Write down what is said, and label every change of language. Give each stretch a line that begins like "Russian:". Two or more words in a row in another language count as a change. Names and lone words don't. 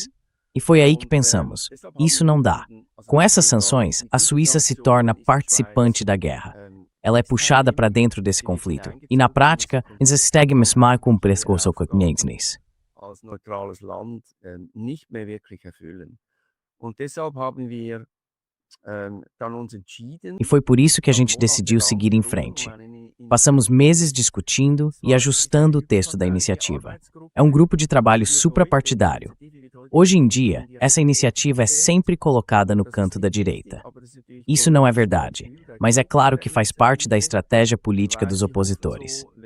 Portuguese: E foi aí que pensamos, isso não dá. Com essas sanções, a Suíça se torna participante da guerra. Ela é puxada para dentro desse conflito. E na prática,
German: als neutrales Land nicht mehr wirklich erfüllen. Und deshalb haben wir dann uns entschieden.
Portuguese: E foi por isso que a gente decidiu seguir em frente. Passamos meses discutindo e ajustando o texto da iniciativa. É um grupo de trabalho suprapartidário. Hoje em dia, essa iniciativa é sempre colocada no canto da direita. Isso não é verdade, mas é claro que faz parte da estratégia política dos opositores.